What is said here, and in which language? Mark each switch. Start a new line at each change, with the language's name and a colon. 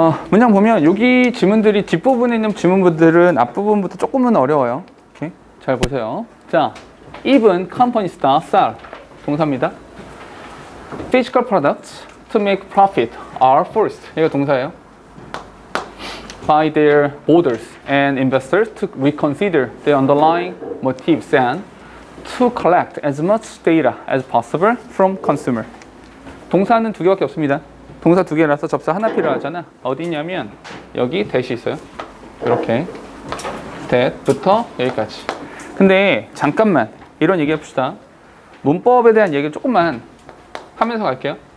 Korean: 문장 보면 여기 지문들이 뒷부분에 있는 지문들은 앞부분부터 조금은 어려워요. 오케이? 잘 보세요.
English: 자, even companies that sell
Korean: 동사입니다.
English: Physical products to make profit are forced.
Korean: 이거 동사예요.
English: By their holders and investors to reconsider the underlying motives and to collect as much data as possible from consumer.
Korean: 동사는 두 개밖에 없습니다. 동사 두 개라서 접사 하나 필요하잖아. 어디 있냐면 여기 that이 있어요. 이렇게 that부터 여기까지. 근데 잠깐만 이런 얘기 해봅시다. 문법에 대한 얘기를 조금만 하면서 갈게요.